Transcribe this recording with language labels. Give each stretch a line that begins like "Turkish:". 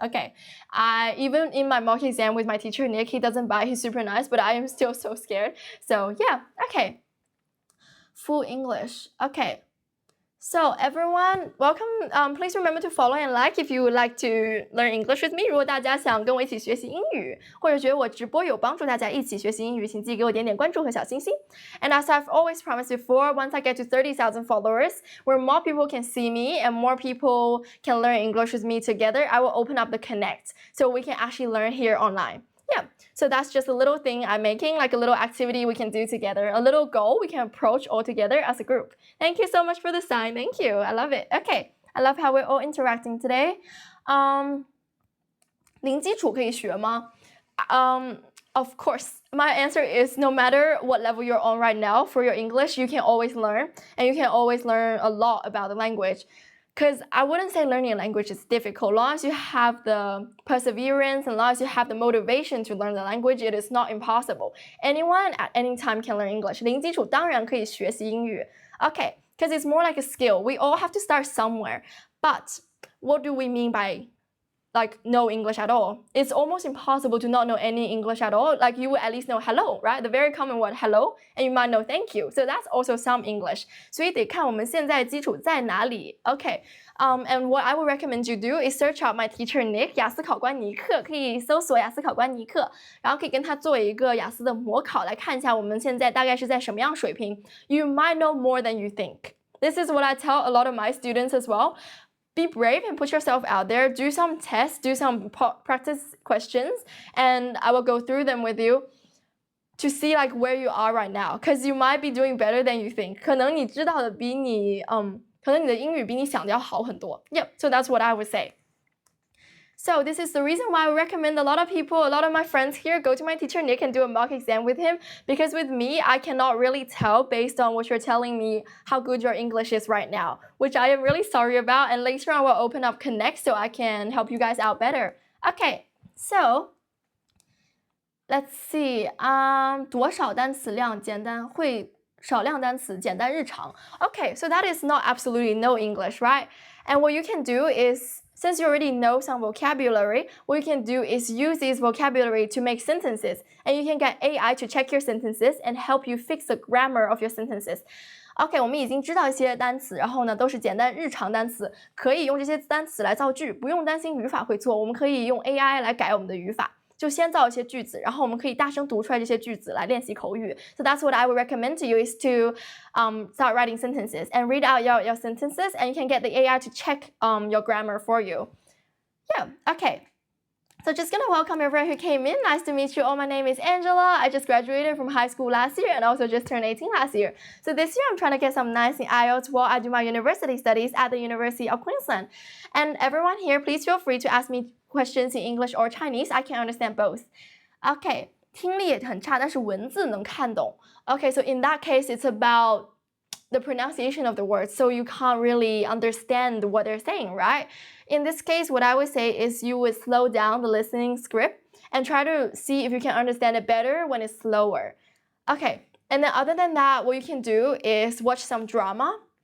English: Okay, even in my mock exam with my teacher Nick, he doesn't bite, he's super nice, but I am still so scared. So yeah, okay. Full English. Okay. So everyone, welcome. Please remember to follow and like if you would like to learn English with me.
Chinese: 如果大家想跟我一起学习英语，或者觉得我直播有帮助大家一起学习英语，请记得给我点点关注和小心心。
English: And as I've always promised before, once I get to 30,000 followers, where more people can see me and more people can learn English with me together, I will open up the Connect so we can actually learn here online. Yeah, so that's just a little thing I'm making, like a little activity we can do together, a little goal we can approach all together as a group. Thank you so much for the sign. Thank you. I love it. Okay, I love how we're all interacting today.
Chinese: 零基础可以学吗?
English: Of course, my answer is no matter what level you're on right now for your English, you can always learn, and you can always learn a lot about the language. Because I wouldn't say learning a language is difficult. As long as you have the perseverance and as long as you have the motivation to learn the language, it is not impossible. Anyone at any time can learn English.
Chinese: 零基础当然可以学习英语.
English: Okay, because it's more like a skill. We all have to start somewhere. But what do we mean by like no English at all? It's almost impossible to not know any English at all. Like you would at least know hello, right? The very common word hello, and you might know thank you. So that's also some English.
Chinese: 所以得看我们现在基础在哪里.Okay.
English: And what I would recommend you do is search out my teacher Nick,
Chinese: 雅思考官尼克，可以搜索雅思考官尼克，然后可以跟他做一个雅思的模考，来看一下我们现在大概是在什么样水平。
English: You might know more than you think. This is what I tell a lot of my students as well. Be brave and put yourself out there. Do some tests, do some practice questions, and I will go through them with you to see like where you are right now. Because you might be doing better than you think.
Chinese: 可能你知道的比你可能你的英语比你想的要好很多。
English: Yep, so that's what I would say. So this is the reason why I recommend a lot of people, a lot of my friends here, go to my teacher Nick and do a mock exam with him. Because with me, I cannot really tell based on what you're telling me how good your English is right now, which I am really sorry about. And later on, we'll open up Connect so I can help you guys out better. Okay, so let's see.
Chinese: 多少单词量简单会少量单词简单日常.
English: Okay, so that is not absolutely no English, right? And what you can do is, since you already know some vocabulary, what you can do is use this vocabulary to make sentences. And you can get AI to check your sentences and help you fix the grammar of your sentences.
Chinese: OK, 我们已经知道一些单词，然后呢都是简单日常单词，可以用这些单词来造句，不用担心语法会错，我们可以用 AI 来改我们的语法。就先造一些句子，然后我们可以大声读出来这些句子来练习口语。
English: So that's what I would recommend to you is to start writing sentences and read out your sentences, and you can get the AI to check your grammar for you. Yeah, okay. So just gonna welcome everyone who came in. Nice to meet you all. My name is Angela. I just graduated from high school last year and also just turned 18 last year. So this year I'm trying to get some 9s in IELTS while I do my university studies at the University of Queensland. And everyone here, please feel free to ask me questions in English or Chinese. I can understand both.
Chinese: Okay, 听力也很差，但是文字能看懂.
English: Okay, so in that case, it's about the pronunciation of the words, so you can't really understand what they're saying, right? In this case, what I would say is you would slow down the listening script and try to see if you can understand it better when it's slower. Okay, and then other than that, what you can do is watch some drama.